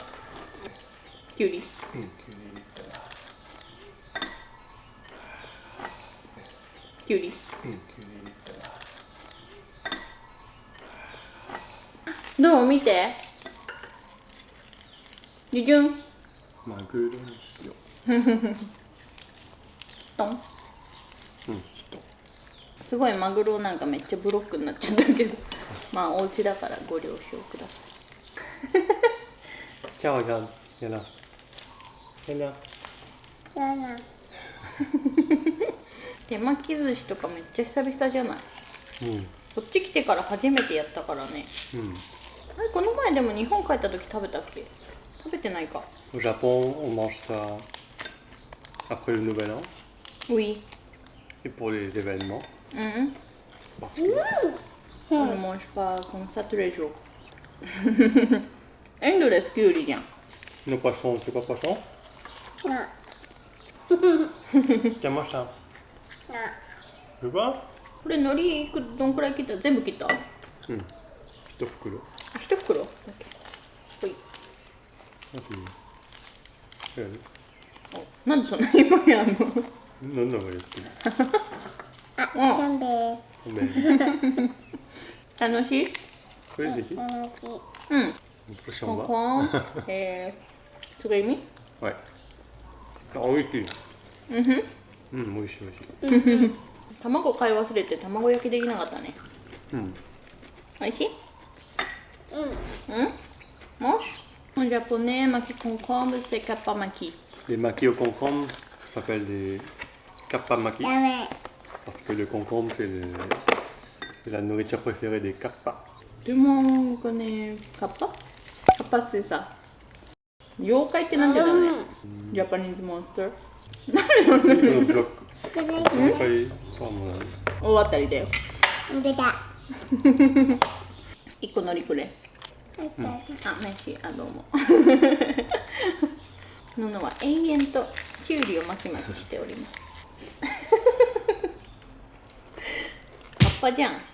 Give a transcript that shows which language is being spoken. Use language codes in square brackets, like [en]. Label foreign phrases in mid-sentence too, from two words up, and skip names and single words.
[ja] きゅうりきゅうりどう見てじゅじゅんマグロにしよトンう。すごいマグロなんかめっちゃブロックになっちゃったけどまあお家だからご了承ください。 [fr] Ciao, regarde. Viens là. Viens là. [ja] じゃあな。手巻き寿司とかめっちゃ久々じゃない？こっち来てから初めてやったからね。あれ、この前でも日本帰った時食べたっけ？食べてないか。 [fr] Au Japon, on mange ça après le nouvel an Oui. et pour les événements particuliers. On ne mange pas comme ça tous les jours. [ja] エンドレスキュウリじゃん。 [fr] Nos poissons, c'est pas poisson? [ja] な [fr] Tiens, mange ça. [ja] な [fr] Tu vois? [ja] これ海苔どんくらい切った？全部切った？ 1袋。あ、一袋だけ。ほい。なんでそんなにいっぱいあるの？なんだか言ってる。なんでごめん。楽しい？これでいい？楽しいうん。 [fr] prochain [ja] コン [fr] va. [ja] コン。それ意味？ [fr] Ouais. Ah oui, oui. [ja] うんふん。美味しい美味しい。卵買い忘れて卵焼きできなかったね。おいしい？うん ？Mange? [fr] En japonais, maki concombre, c'est kappamaki. Les maquis au concombre s'appellent des kappamaki [ja] ダメ [fr] parce que le concombre c'est la nourriture préférée des kappas. [ja] でもこれね、カッパ [fr] c'est ça。 [ja] 妖怪ってなんてだね。ジャパニーズモンスター。 [fr] Le bloc. [ja] これ [fr] Après, ça, mon ami. [ja] 終わったりだよ。出た一個のりくれ。入ったあ、メシ、あ、どうも。ののは永遠ときゅうりを巻き巻きしております。カッパじゃん。